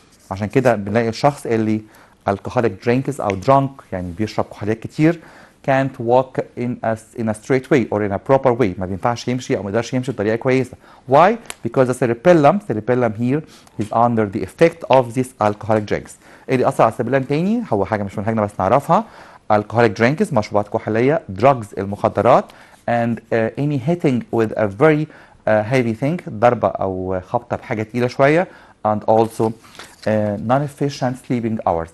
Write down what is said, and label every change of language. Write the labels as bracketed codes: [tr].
[ar] عشان كده بنلاقي الشخص اللي [en] alcoholic drinks أو drunk [ar] يعني بيشرب كحوليات كتير [en] can't walk in a straight way or in a proper way. [ar] ما بينفعش يمشي أو ما يقدرش يمشي بطريقة كويسة. [en] Why? Because the cerebellum here is under the effect of these alcoholic drinks. [ar] اللي أثر على السيربيلم تاني هو حاجة مش منهجنا بس نعرفها. [en] alcoholic drinks [ar] مشروبات كحولية, [en] drugs المخدرات and any hitting with a very heavy thing [ar] ضربة أو خبطة بحاجة تقيلة شوية [en] and also non-efficient sleeping hours.